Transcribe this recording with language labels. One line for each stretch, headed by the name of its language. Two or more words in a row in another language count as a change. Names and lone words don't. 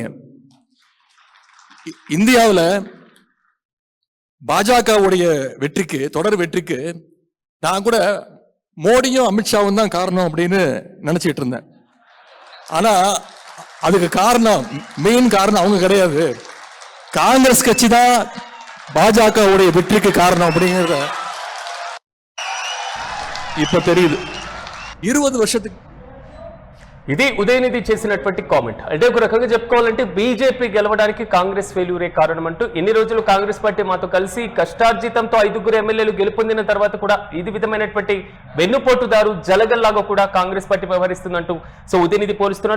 Tamil: இந்தியாவில் பாஜகவுடைய வெற்றிக்கு, தொடர் வெற்றிக்கு நான் கூட மோடியும் அமித்ஷாவும் தான் காரணம் அப்படின்னு நினைச்சிட்டு இருந்தேன். ஆனா அதுக்கு காரணம், மெயின் காரணம் அவங்க கிடையாது. காங்கிரஸ் கட்சி தான் பாஜகவுடைய வெற்றிக்கு காரணம் அப்படிங்கிறத இப்ப தெரியுது. 20 வருஷத்துக்கு
Telugu: ఇది ఉదయనిధి చేసినటువంటి కామెంట్. అంటే ఒక రకంగా చెప్పుకోవాలంటే బీజేపీ గెలవడానికి కాంగ్రెస్ ఫెయిల్యూరే కారణం అంటూ, ఇన్ని రోజులు కాంగ్రెస్ పార్టీ మాతో కలిసి కష్టార్జితంతో 5 ఎమ్మెల్యేలు గెలుపొందిన తర్వాత కూడా ఇది విధమైనటువంటి వెన్నుపోటుదారు జలగల్లాగా కూడా కాంగ్రెస్ పార్టీ వ్యవహరిస్తుందంటూ సో ఉదయనిధి పోలుస్తున్నారు.